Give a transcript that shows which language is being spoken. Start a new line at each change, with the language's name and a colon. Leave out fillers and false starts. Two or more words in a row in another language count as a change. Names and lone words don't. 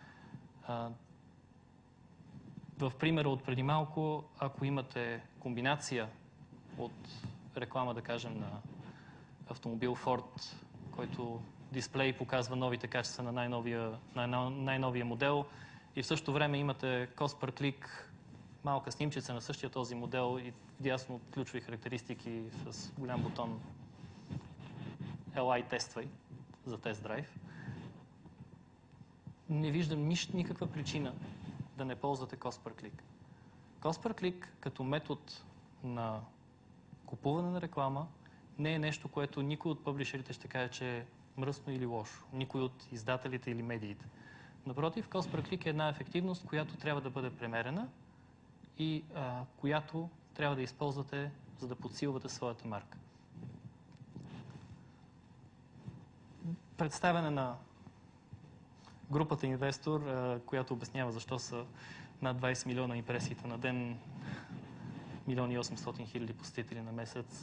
Bulgarian: В примера от преди малко, ако имате комбинация от реклама, да кажем, на автомобил Ford, който дисплей показва новите качества на най-новия модел, и в същото време имате
English: cost per click,
Bulgarian: малка снимчица на същия този модел и вдясно ключови характеристики с голям бутон LI тествай за тест драйв. Не виждам никаква причина да не ползвате
English: cost per click. Cost per click
Bulgarian: като метод на купуване на реклама не е нещо, което никой от пъблишерите ще каже, че е мръсно или лошо. Никой от издателите или медиите. Напротив,
English: cost per click
Bulgarian: е една ефективност, която трябва да бъде премерена и която трябва да използвате, за да подсилвате своята марка. Представяне на групата инвестор, която обяснява защо са над 20 милиона импресиите на ден, 1 800 000 посетители на месец.